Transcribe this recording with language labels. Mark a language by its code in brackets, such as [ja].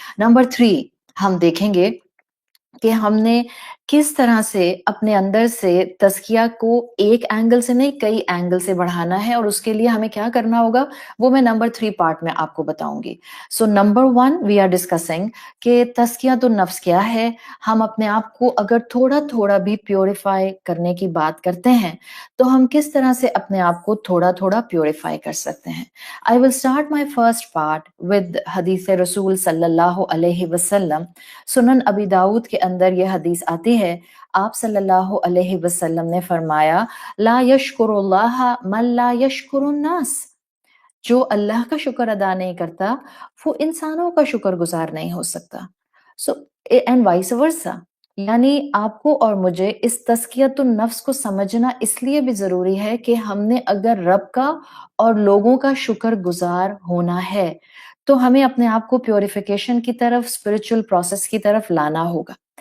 [ur] Number 3 ہم دیکھیں گے کہ ہم نے کس طرح سے اپنے اندر سے تزکیہ کو ایک اینگل سے نہیں کئی اینگل سے بڑھانا ہے، اور اس کے لیے ہمیں کیا کرنا ہوگا وہ میں نمبر 3 پارٹ میں آپ کو بتاؤں گی. [en] so number 1 we are discussing [ur] کہ تزکیۃ النفس کیا ہے. ہم اپنے آپ کو اگر تھوڑا تھوڑا بھی پیوریفائی کرنے کی بات کرتے ہیں تو ہم کس طرح سے اپنے آپ کو تھوڑا تھوڑا پیوریفائی کر سکتے ہیں. [en] I will start my first part with [ur] حدیث رسول صلی اللہ علیہ وسلم. سنن ابی داؤد کے اندر یہ حدیث آتی ہے، آپ صلی اللہ علیہ وسلم نے فرمایا [ar] لا یشکر اللہ من لا یشکر الناس. [ur] جو اللہ کا شکر ادا نہیں کرتا وہ انسانوں کا شکر گزار نہیں ہو سکتا. [en] so and vice versa, [ur] یعنی آپ کو اور مجھے اس تزکیۃ النفس کو سمجھنا اس لیے بھی ضروری ہے کہ ہم نے اگر رب کا اور لوگوں کا شکر گزار ہونا ہے تو ہمیں اپنے آپ کو پیوریفیکیشن کی طرف، اسپرچل پروسیس کی طرف لانا ہوگا.